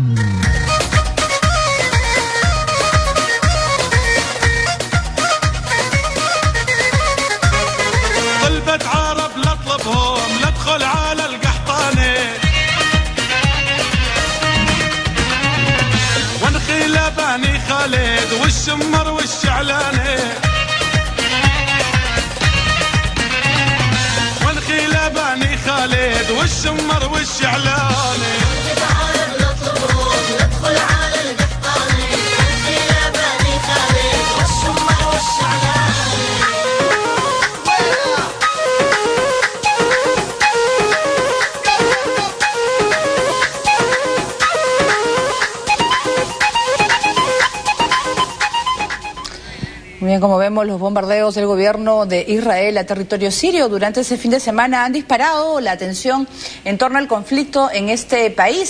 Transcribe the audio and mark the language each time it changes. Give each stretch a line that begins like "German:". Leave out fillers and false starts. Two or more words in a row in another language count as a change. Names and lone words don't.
Arabic: طلبت عرب لاطلبهم ندخل على القحطاني، ونخيل بني خالد والشمر والشعلاني، ونخيل بني خالد والشمر والشعلاني. ندخل على القحطاني، ونخيل بني خالد والشمر والشعلاني.
Spanish: Bien, como vemos, los bombardeos del gobierno de Israel a territorio sirio durante ese fin de semana han disparado la tensión en torno al conflicto en este país.